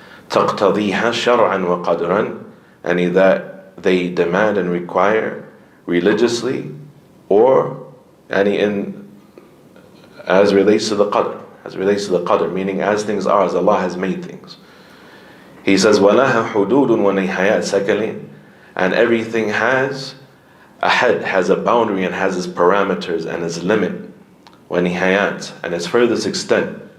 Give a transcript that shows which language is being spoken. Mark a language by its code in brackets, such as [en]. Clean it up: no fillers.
[ar] تقتضيها شرعا وقدرا, [en] and that they demand and require religiously or as relates to the qadr, meaning as things are, as Allah has made things. He says, [ar] وَلَهَا حُدُودٌ وَنِهَايَاتٌ. [en] Secondly, and everything has a head, has a boundary, and has its parameters and its limit. وَنِهَايَاتٌ, and its furthest extent.